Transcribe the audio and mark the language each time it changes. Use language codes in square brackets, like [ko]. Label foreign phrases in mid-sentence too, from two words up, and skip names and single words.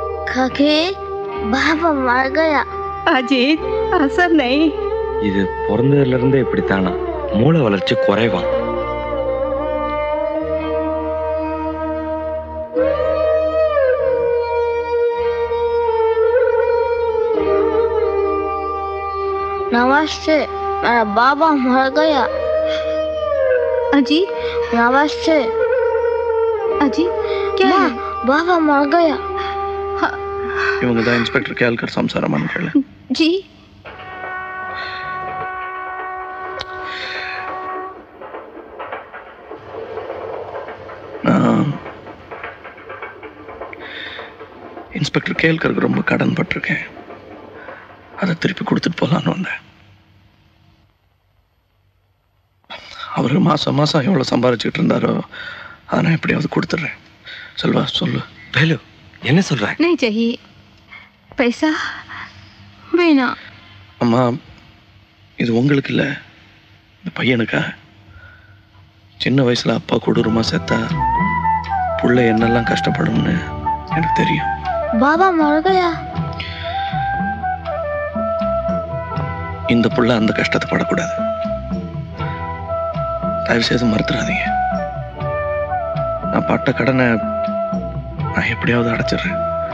[hi] काकी बाबा मर गया। अजीत असर नहीं। [ta] இது பிறந்ததுல இருந்தே இப்படித்தானா? மூளை வளர்ச்சி குறைவான். [hi] नमस्ते, मेरा बाबा मर गया। अजीत नमस्ते। अजीत क्या है? बाबा मर गया। [ta] இவங்க தான் இன்ஸ்பெக்டர் கேல்கர் சம்சாரமான கேளு. [hi] जी [ta] இன்ஸ்பெக்டர் கேல்கருக்கு ரொம்ப கடன் பட்டிருக்கேன். அதை திருப்பி கொடுத்துட்டு போகலான்னு வந்தேன். அவர் மாசம் மாசம் எவ்வளோ சம்பாதிச்சுட்டு இருந்தாரோ அதை நான் எப்படியாவது கொடுத்துட்றேன். செல்வா சொல்லு. வேலு என்ன சொல்ற? [hi] नहीं चाहिए पैसा வேணா. [ta] அம்மா இது உங்களுக்கு இல்லை, இந்த பையனுக்கா. சின்ன வயசுல அப்பா கொடூரமா செத்தா புள்ள என்னெல்லாம் கஷ்டப்படும்னு எனக்கு தெரியும். [hi] बाबा मर गया। [ta] இந்த புள்ள அந்த கஷ்டத்தை படக்கூடாது. தயவு செய்து மறுத்துறாதீங்க. நான் பட்ட கடனை நான் எப்படியாவது அடைச்சிடுறேன்.